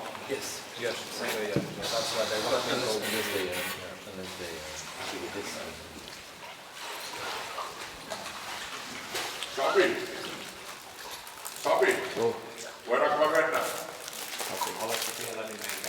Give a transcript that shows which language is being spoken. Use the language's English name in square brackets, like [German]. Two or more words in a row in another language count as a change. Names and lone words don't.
[English] Yes. Yes. Okay, yeah. That's why they want to go Unless they do this. Sami. [Finnish] Voidaanko me mennä? Oletko siellä, niin menkää.